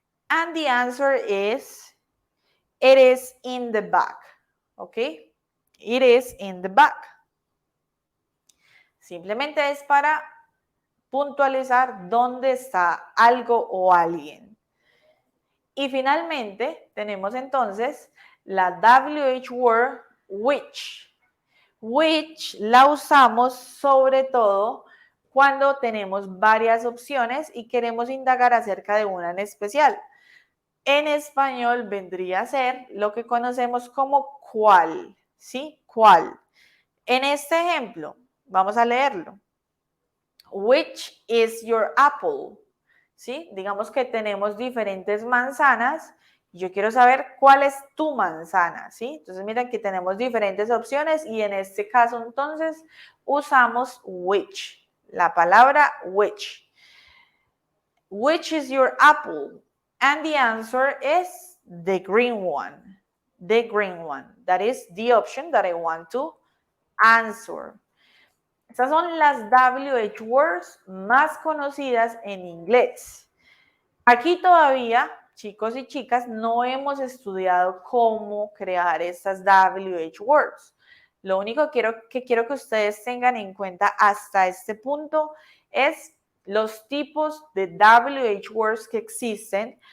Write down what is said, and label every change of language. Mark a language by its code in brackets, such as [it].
[en] And the answer is, it is in the back. ¿Ok? It is in the back. [es] Simplemente es para puntualizar dónde está algo o alguien. Y finalmente tenemos entonces la WH word which. Which la usamos sobre todo cuando tenemos varias opciones y queremos indagar acerca de una en especial. En español vendría a ser lo que conocemos como cuál, ¿sí? ¿Cuál? En este ejemplo, vamos a leerlo. [en] Which is your apple? [es] ¿Sí? Digamos que tenemos diferentes manzanas y yo quiero saber cuál es tu manzana, ¿sí? Entonces miren que tenemos diferentes opciones y en este caso entonces usamos which, la palabra which. [en] Which is your apple? And the answer is the green one. The green one. That is the option that I want to answer. [es] Estas son las WH words más conocidas en inglés. Aquí todavía, chicos y chicas, no hemos estudiado cómo crear estas WH words. Lo único que quiero que ustedes tengan en cuenta hasta este punto es los tipos de WH words que existen.